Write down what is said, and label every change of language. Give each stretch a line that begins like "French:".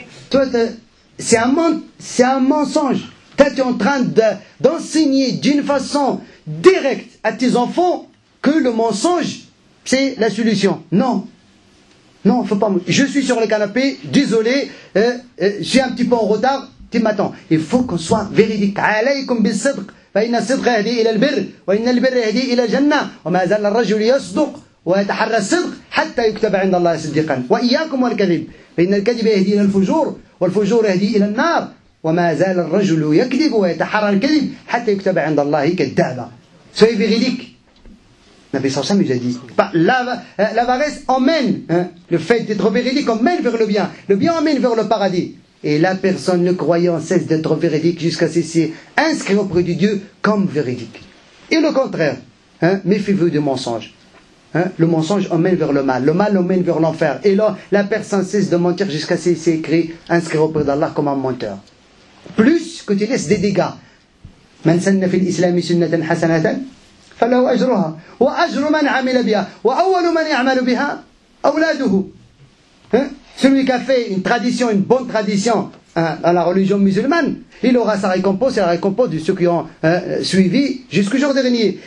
French: Toi c'est un mensonge. Toi tu es en train d'enseigner d'une façon directe à tes enfants que le mensonge c'est la solution. Non, faut pas. Je suis sur le canapé, désolé, je suis un petit peu en retard, tu m'attends. Il faut qu'on soit véridique.
Arabic: عليكم بالصدق فإن الصدق يهدي إلى البر وإن البر يهدي إلى الجنة وما زال الرجل يصدق ويتحرى الصدق حتى يكتب عند الله صديقا وإياكم والكذب فإن الكذب يهدي إلى الفجور والفجور يهدي إلى النار وما زال الرجل يكذب ويتحرى الكذب حتى يكتب عند الله كذابا.
French: Soyez véridique. Nabi sallallahu alayhi wa sallam nous a dit, l'avarice emmène, le fait d'être véridique emmène vers le bien emmène vers le paradis. Et la personne, le croyant, cesse d'être véridique jusqu'à cesser inscrit auprès de Dieu comme véridique. Et le contraire, méfiez-vous de mensonges. le mensonge emmène vers le mal emmène vers l'enfer. Et là, la personne cesse de mentir jusqu'à ce qu'il s'est inscrit auprès d'Allah comme un menteur. Plus que tu laisses des dégâts.
Arabic: من سن في الإسلام سنة حسنة فله أجرها وأجر من عمل بها وأول من يعمل بها أولاده.
French: Celui qui a fait une tradition, une bonne tradition dans la religion musulmane, il aura sa récompense et la récompense de ceux qui ont suivi jusqu'au jour dernier.